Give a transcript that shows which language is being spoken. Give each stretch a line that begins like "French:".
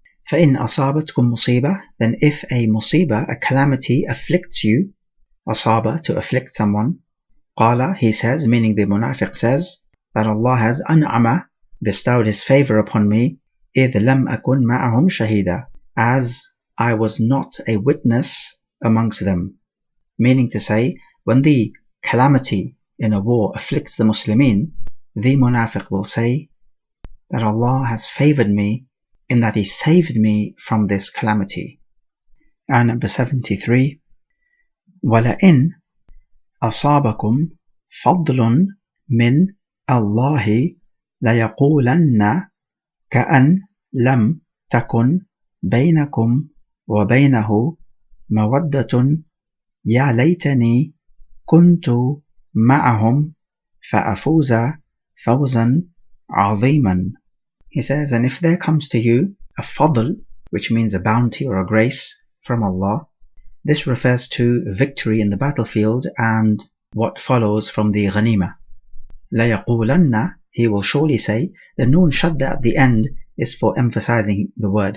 Arabic: فَإِنْ أَصَابَتْكُمْ مُصِيبَةٌ,
English: then if a musibah, a calamity afflicts you, asaba, to afflict someone, qala, he says, meaning the munafiq says, that Allah has an'ama, bestowed his favor upon me,
Arabic: إِذْ لَمْ أَكُنْ مَعَهُمْ شَهِيدًا,
English: as I was not a witness amongst them. Meaning to say, when the calamity in a war afflicts the Muslimin, the munafiq will say that Allah has favored me in that He saved me from this calamity. And number 73,
Arabic: وَلَئِنْ أَصَابَكُمْ فَضْلٌ مِّنْ اللَّهِ لَيَقُولَنَّ كَأَنْ لَمْ تَكُنْ بَيْنَكُمْ وَبَيْنَهُ مَوَدَّةٌ يَا لَيْتَنِي كُنْتُ مَعَهُمْ فَأَفُوزَ فَوْزًا عَظِيمًا.
English: He says, and if there comes to you a fadl, which means a bounty or a grace from Allah, this refers to victory in the battlefield and what follows from the ghanima. لَيَقُولَنَّ, he will surely say. The noon shadda at the end is for emphasizing the word.